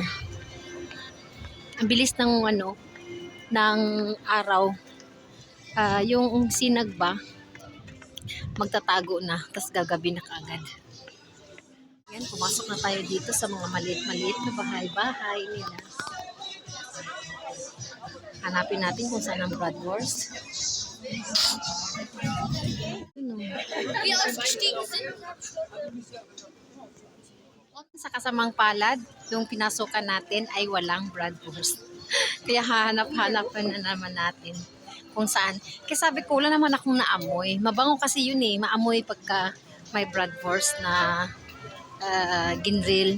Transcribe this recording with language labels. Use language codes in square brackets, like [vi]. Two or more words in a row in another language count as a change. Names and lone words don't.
[tl] Ang bilis ng ng araw. Yung sinag ba, magtatago na, tas gagabi na kaagad. Yan, pumasok na tayo dito sa mga maliit-maliit na bahay-bahay nila. Hanapin natin kung saan ang bratwurst. [de] Wie ausgestiegen sind. [tl] Sa kasamang palad, yung pinasukan natin ay walang bratwurst. Kaya hahanap-hanapan na naman natin kung saan. Kasi sabi ko, wala naman akong naamoy. Mabango kasi yun maamoy pagka may bratwurst na ginrill.